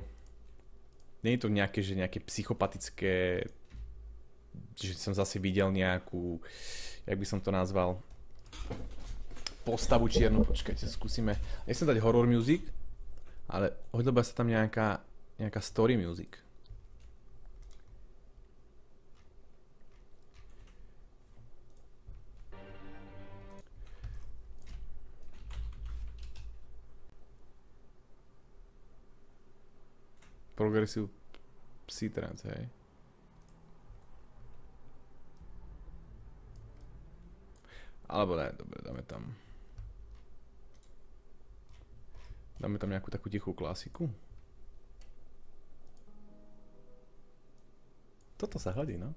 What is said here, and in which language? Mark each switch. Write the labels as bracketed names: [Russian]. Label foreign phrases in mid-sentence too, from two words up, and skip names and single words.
[Slovak] Nie je to nejaké psychopatické, že som zase videl nejakú, jak by som to nazval, postavu čiernu, počkajte, skúsime. Nechcem dať [English] horror music, [Slovak] ale hodila sa tam nejaká [English] story music. Progressive psytrance, hej. [Slovak] Alebo ne, dobre, dáme tam nejakú takú tichú klasiku. Toto sa hodí, no.